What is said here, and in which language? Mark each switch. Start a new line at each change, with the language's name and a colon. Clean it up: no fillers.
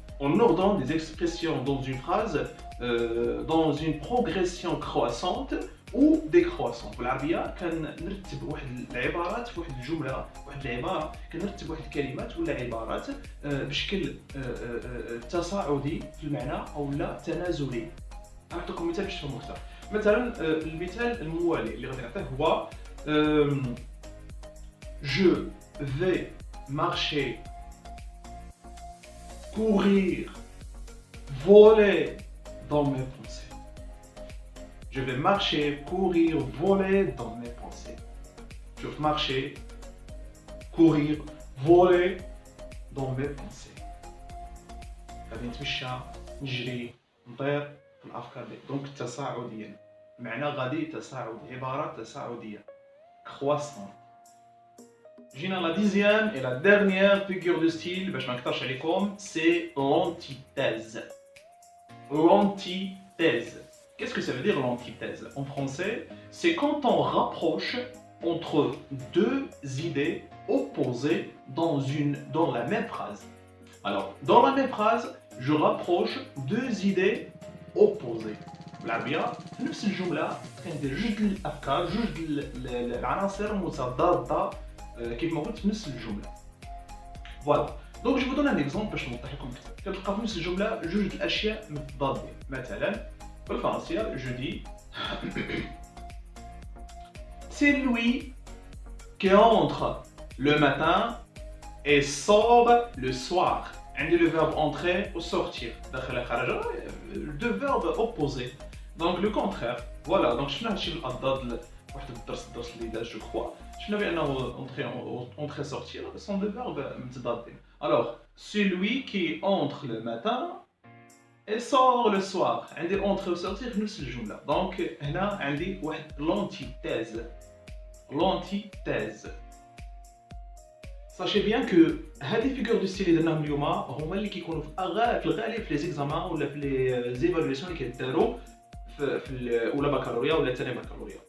French: On ordonne des expressions dans une phrase dans une progression croissante ou décroissante.
Arabic: بالعربية كنرتب واحد العبارات في واحد الجملة واحد العبارة كنرتب واحد الكلمات ولا عبارات بشكل تصاعدي في المعنى أو لا تنازلي. نعطيكم مثال باش تفهموا أكثر. مثلا المثال الموالي اللي غادي نعطيه هو
French: je vais marcher courir, voler dans mes pensées. Je vais marcher, courir, voler dans mes pensées. Je vais marcher, courir, voler dans mes pensées.
Arabic: غادي نتمشى نجري نطير في الافكار ديالي. دونك تصاعديا معنى غادي تصاعد عباره تصاعديه croissant.
French: جينا la dixième et la dernière figure de style
Arabic: باش ما نكثرش عليكم
French: c'est l'antithèse. L'antithèse l'antithèse. Qu'est-ce que ça veut dire l'antithèse? En français, c'est quand on rapproche entre deux idées opposées dans la même phrase. Alors, dans la même phrase, je rapproche deux idées opposées.
Arabic: بالعربية في نفس الجملة كندير جوج الأفكار جوج العناصر متضادة كيف ما قلت في نفس الجملة. فوالا دونك جو دون ان اكزومبل باش نوضح لكم اكثر. كتلقى في نفس الجملة جوج الأشياء متضادين. مثلا بالفرنسية
French: جو دي c'est lui qui entre le matin et sort le soir. عندي le verbe entrer ou sortir.
Arabic: دخل خرج
French: deux verbes opposés. Donc le contraire.
Arabic: Voilà, donc شفنا هادشي بالأضداد واحد الدرس اللي داز جو كخوا. شفنا بأنه
French: entrer sortir sont deux verbes متضادين. Alors, celui qui entre le matin et sort le soir.
Arabic: عندي entrer و sortir في نفس الجملة. Donc هنا عندي واحد l'antithèse.
French: L'antithèse. Sachez bien que
Arabic: هذه figures du style اللي درناهم اليوم هما اللي كيكونوا في الغالب في لي زيكزامان ولا في لي زيفالواسيون اللي كيداروا في الاولى بكالوريا ولا الثانيه بكالوريا.